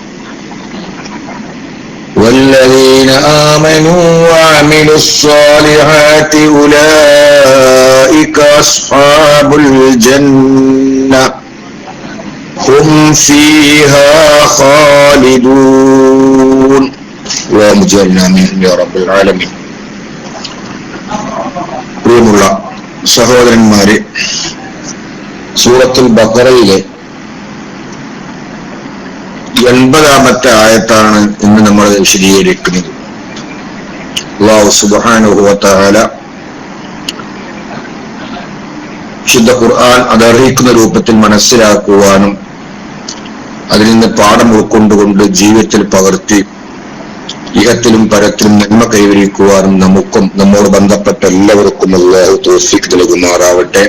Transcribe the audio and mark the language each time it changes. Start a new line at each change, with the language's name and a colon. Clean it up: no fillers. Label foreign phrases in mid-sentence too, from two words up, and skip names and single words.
Arabic: والذين آمنوا وعملوا الصالحات أولئك أصحاب الجنة هم فيها خالدون. اللهم اجعلنا منهم يا رب العالمين.
Malayalam: പ്രിയമുള്ള സഹോദരന്മാരെ, സൂറത്തുൽ ബഖറയിലെ 80-ാമത്തെ ആയത്താണ് ഇന്ന് നമ്മൾ വിശദീകരിക്കുന്നത്.
Arabic: الله سبحانه وتعالى
Malayalam: ശുദ്ധ ഖുർആൻ അതറിയിക്കുന്ന രൂപത്തിൽ മനസ്സിലാക്കുവാനും അതിൽ നിന്ന് പാഠം ഉൾക്കൊണ്ടുകൊണ്ട് ജീവിതത്തിൽ പകർത്തി ഇഹത്തിലും പരത്തിലും നന്മ കൈവരിക്കുവാനും നമുക്കും നമ്മോട് ബന്ധപ്പെട്ട എല്ലാവർക്കും അല്ലാഹു തൗഫീഖ് നൽകുമാറാവട്ടെ.